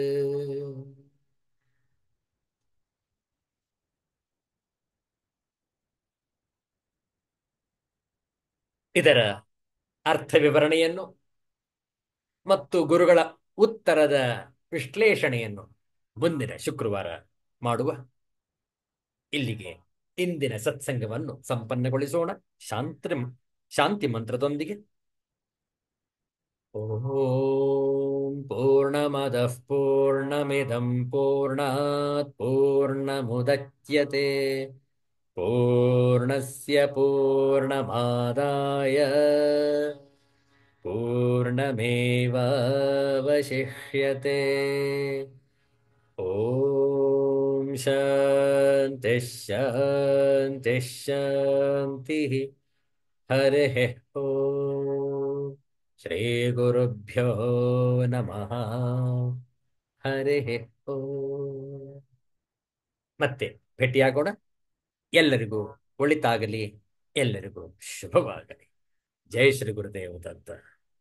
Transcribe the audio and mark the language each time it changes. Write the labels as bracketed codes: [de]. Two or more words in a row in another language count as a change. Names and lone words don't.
[kn] ಇದರ ಅರ್ಥ ವಿವರಣೆಯನ್ನು ಮತ್ತು ಗುರುಗಳ ಉತ್ತರದ ವಿಶ್ಲೇಷಣೆಯನ್ನು ಮುಂದಿನ ಶುಕ್ರವಾರ ಮಾಡುವ. ಇಲ್ಲಿಗೆ ಇಂದಿನ ಸತ್ಸಂಗವನ್ನು ಸಂಪನ್ನಗೊಳಿಸೋಣ. ಶಾಂತಿ ಮಂತ್ರದೊಂದಿಗೆ. [sa] ಓಂ ಪೂರ್ಣಮದಃ ಪೂರ್ಣಮಿದಂ ಪೂರ್ಣಾತ್ ಪೂರ್ಣಮುದಚ್ಯತೆ ಪೂರ್ಣಸ್ಯ ಪೂರ್ಣಮಾದಾಯ ಪೂರ್ಣಮೇವಾವಶಿಷ್ಯತೆ. ಓಂ ಶಾಂತಿ ಶಾಂತಿ ಶಾಂತಿ. ಹರಿಃ ಓಂ ಶ್ರೀ ಗುರುಭ್ಯೋ ನಮಃ. ಹರಿಃ ಓಂ. [kn] ಮತ್ತೆ ಭೇಟಿಯಾಗೋಣ. ಎಲ್ಲರಿಗೂ ಒಳಿತಾಗಲಿ, ಎಲ್ಲರಿಗೂ ಶುಭವಾಗಲಿ. ಜೈ ಶ್ರೀ ಗುರುದೇವ ದತ್ತ.